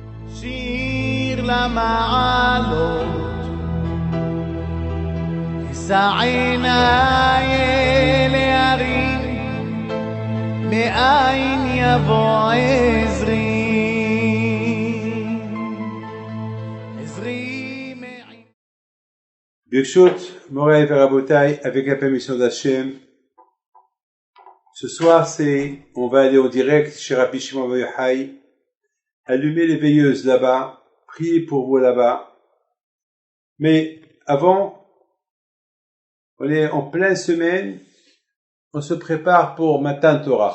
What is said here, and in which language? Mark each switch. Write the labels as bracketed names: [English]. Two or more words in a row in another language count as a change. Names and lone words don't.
[Hebrew] שיר למעלות, אשא עיניי אל ההרים, מאין יבוא עזרי. ברשות מורי ורבותי, [French] avec la permission d'Hachem. Ce soir, on va aller en direct chez Rabbi Shimon Bar Yochai, allumer les veilleuses là-bas, prier pour vous là-bas. Mais avant, on est en pleine semaine, on se prépare pour Matan Torah.